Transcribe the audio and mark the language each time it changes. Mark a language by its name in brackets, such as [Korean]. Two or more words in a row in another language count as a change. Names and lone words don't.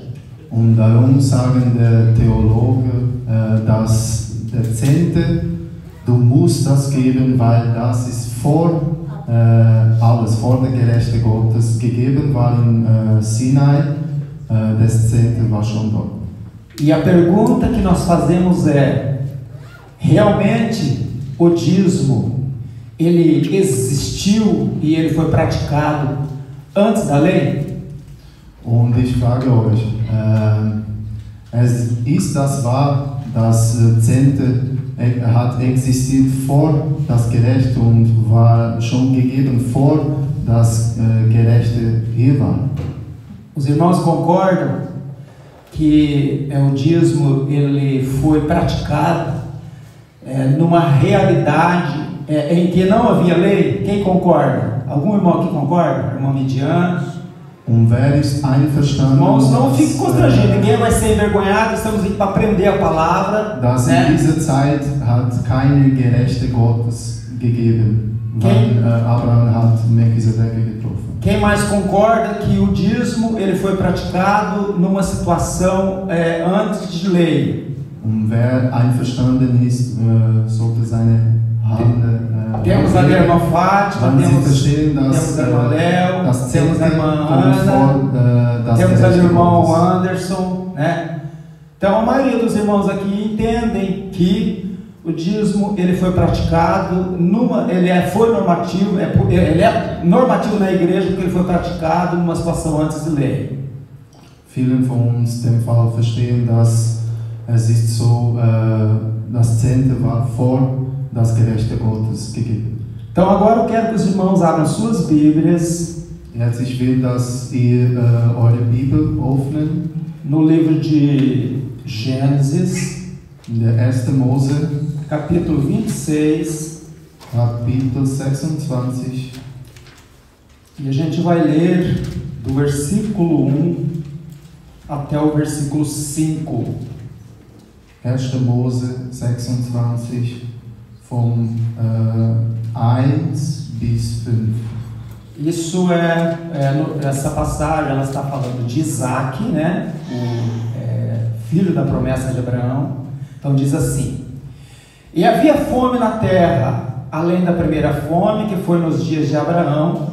[German] Und darum sagen der Theologe, dass der Zehnte, du musst das geben, weil das ist vor alles, vor der Gerichte Gottes gegeben war in Sinai, das Zehnte war schon dort. [Portuguese] E a pergunta que nós fazemos é, realmente o dízimo, ele existiu e ele foi praticado antes da lei? [German] Und ich frage euch, ist das wahr, dass Zehnte hat existiert vor das Gericht und war schon gegeben vor das Gerechte hier war? [Portuguese] Os irmãos concordam que o dízimo ele foi praticado numa realidade em que não havia lei? Quem concorda? Algum irmão aqui concorda? Irmão Midiano? [German] Wer ist einverstanden? [Portuguese] Irmãos, não fique constrangido, ninguém vai ser envergonhado, estamos aqui para aprender a palavra. [German] Dass in dieser Zeit hat keine Gerechte Gottes gegeben, weil Abraham hat Melchisedek getroffen. [Portuguese] Quem mais concorda que o dízimo ele foi praticado numa situação antes de lei? [German] Wer einverstanden ist, sollte seine Hand [Portuguese] temos a irmã Fátima, temos a irmã Léo, temos a irmã Ana, temos o irmão Anderson, Então a maioria dos irmãos aqui entendem que o dízimo ele foi praticado foi normativo, ele é normativo na igreja porque ele foi praticado numa situação antes de lei. [German] Vielen von uns dem Fall verstehen, dass es ist so, das Zehnte war vor das Gerechte Gottes gegeben. [Portuguese] Então agora eu quero que os irmãos abram suas Bíblias. [German] Jetzt ich will, dass ihr eure Bibel öffnen. [Portuguese] No livro de Gênesis, [German] in der 1. Mose, [Portuguese] capítulo 26, [German] Kapitel 26. [Portuguese] E a gente vai ler do versículo 1 até o versículo 5. [German] 1. Mose 26, vom 1 bis 5. [Portuguese] Isso essa passagem ela está falando de Isaac, né? Filho da promessa de Abraão. Então diz assim: E havia fome na terra, além da primeira fome que foi nos dias de Abraão.